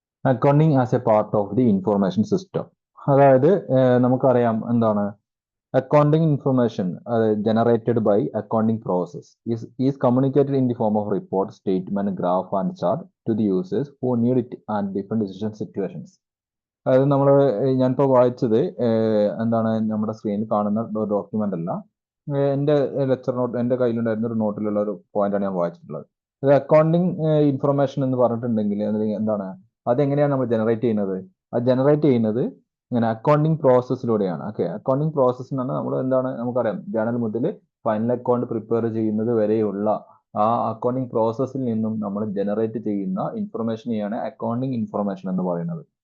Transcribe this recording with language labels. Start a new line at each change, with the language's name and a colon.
English: Accounting as a part of the information system.
Malayalam: അതായത് നമുക്കറിയാം എന്താണ് accounting information
English: generated by accounting process is communicated in the form of report, statement, graph and chart to the users who need it at different decision situations.
Malayalam: അതായത് നമ്മൾ ഞാനിപ്പോൾ വായിച്ചത് എന്താണ് നമ്മുടെ സ്ക്രീനിൽ കാണുന്ന ഡോക്യുമെന്റ് അല്ല, എൻ്റെ ലെക്ചർ നോട്ട് എൻ്റെ കയ്യിലുണ്ടായിരുന്ന ഒരു നോട്ടിലുള്ള ഒരു പോയിന്റാണ് ഞാൻ വായിച്ചിട്ടുള്ളത്. ഇത് അക്കൗണ്ടിങ് ഇൻഫർമേഷൻ എന്ന് പറഞ്ഞിട്ടുണ്ടെങ്കിൽ എന്താണ് അതെങ്ങനെയാണ് നമ്മൾ ജനറേറ്റ് ചെയ്യുന്നത്? അത് ജനറേറ്റ് ചെയ്യുന്നത് ഇങ്ങനെ അക്കൗണ്ടിങ് പ്രോസസ്സിലൂടെയാണ്. ഓക്കെ, അക്കൗണ്ടിങ് പ്രോസസ്സ് എന്ന് പറഞ്ഞാൽ നമ്മൾ എന്താണ് നമുക്കറിയാം, ജേണൽ മുതൽ ഫൈനൽ അക്കൗണ്ട് പ്രിപ്പയർ ചെയ്യുന്നത് വരെയുള്ള ആ അക്കൗണ്ടിങ് പ്രോസസ്സിൽ നിന്നും നമ്മൾ ജനറേറ്റ് ചെയ്യുന്ന ഇൻഫർമേഷനെയാണ് അക്കൗണ്ടിങ് ഇൻഫർമേഷൻ എന്ന് പറയുന്നത്.